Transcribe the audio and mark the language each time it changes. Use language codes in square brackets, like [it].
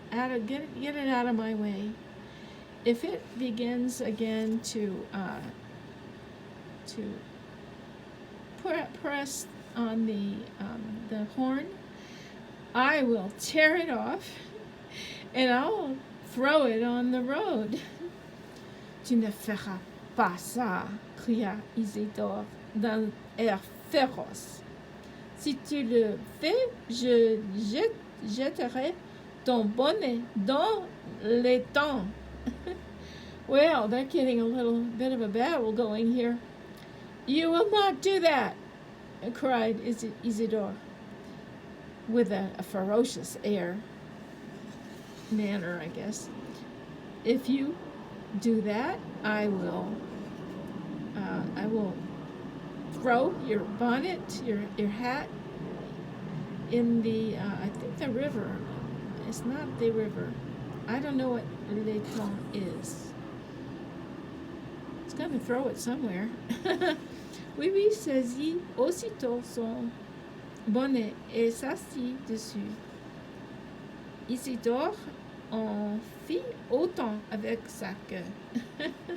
[en] Get it out of my way. If it begins again to press on the horn, I will tear it off and I'll throw it on the road. [fr] Tu ne feras pas ça, cria Isidore d'un air féroce. Si tu le fais, je jetterai ton bonnet dans l'étang. [en] Well, they're getting a little bit of a battle going here. You will not do that, cried Isidore, with a ferocious manner, I guess. If you do that, I will throw your bonnet, your hat, in the I think the river. It's not the river. I don't know what l'étang is. It's gonna throw it somewhere. [fr] Oui Oui saisit aussitôt son bonnet et s'assit dessus. Isidore en fit autant avec sa queue.